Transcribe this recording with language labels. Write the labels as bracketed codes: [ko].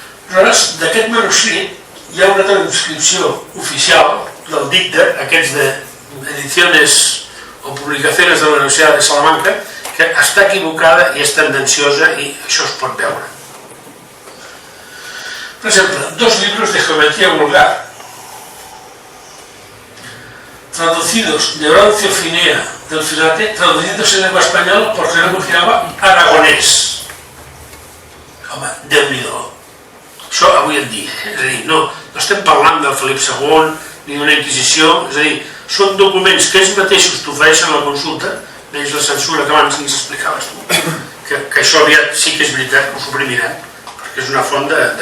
[ca] Aleshores, d'aquest manuscrit hi ha una transcripció oficial del dicta, aquests d' [es] ediciones o publicaciones [ca] de la Universitat de Salamanca, que està equivocada i és tendenciosa i això es pot veure. Per exemple, [es] 2 libros de geometría vulgar traducidos de Horacio Finea del Finate, traducidos en lengua española por Jerónimo Girava Aragonès. [ca] Home, Déu-n'hi-do. Això avui en dia, és a dir, no estem parlant del Felip II ni d'una Inquisició, és a dir, són documents que ells mateixos t'ofereixen a la consulta, menys la censura que abans ens explicaves tu, que això aviat sí que és veritat, ho suprimiran, perquè és una font de...